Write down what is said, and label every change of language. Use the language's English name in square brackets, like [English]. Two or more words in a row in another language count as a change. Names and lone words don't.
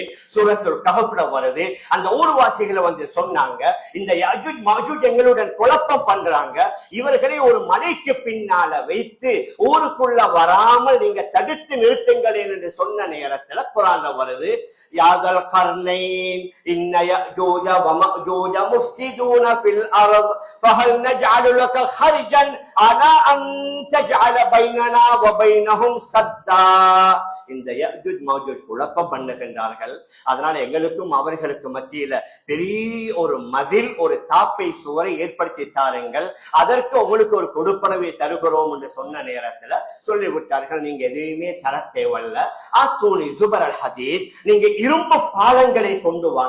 [Tamil] சூரத்துல் கஹ்ஃப்ல வருது. அந்த ஊர்வாசிகளை வந்து சொன்னாங்க, இந்த யஜூஜ் மஜூஜ் எங்களுடன் குழப்பம் பண்றாங்க, இவர்களை ஒரு மலைக்கு பின்னால வைத்து ஊருக்குள்ள வராமல் நீங்க தடுத்து நிறுத்துங்கள் என்று சொன்ன நேரத்துல குர்ஆன்ல வருது, யாதல் கர்னைன் [Arabic] إن يأجوج ومأجوج مفسدون في الأرض فهل نجعل لك خرجا على أن تجعل بيننا وبينهم سدا. [Tamil] இந்த யஜூஜ் மஜூஜ் குழப்பம் பண்ணுகின்றார்கள். அதனால எங்களுக்கும் அவர்களுக்கு மத்தியில பெரிய ஒரு மதில், ஒரு தாப்பை சுவரை ஏற்படுத்தி தாருங்கள், அதற்கு உங்களுக்கு ஒரு கொடுப்பனவை தருகிறோம் என்று சொன்ன நேரத்துல சொல்லிவிட்டார்கள், நீங்க எதையுமே தர தேவல்ல, [Arabic] آتوني زبر الحديد, [Tamil] நீங்க இரும்பு பாலங்களை கொண்டு வாங்க.